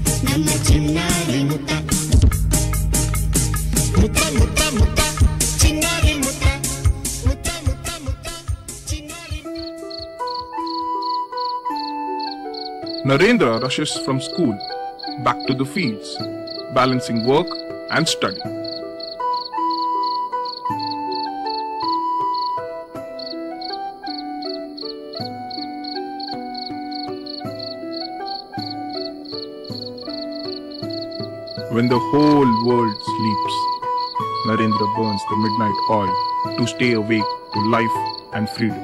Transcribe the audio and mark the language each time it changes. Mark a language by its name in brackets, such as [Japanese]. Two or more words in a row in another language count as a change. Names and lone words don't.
[Kannada] ನನ್ನ ಚಿನ್ನಾರಿ ಮುತ್ತ ಮುತ್ತ ಮುತ್ತ ಮುತ್ತ ಚಿನ್ನಾರಿ ಮುತ್ತ ಮುತ್ತ ಮುತ್ತ ಮುತ್ತ ಚಿನ್ನಾರಿ. [English] Narendra rushes from school back to the fields, balancing work and study. When the whole world sleeps, Narendra burns the midnight oil to stay awake to life and freedom.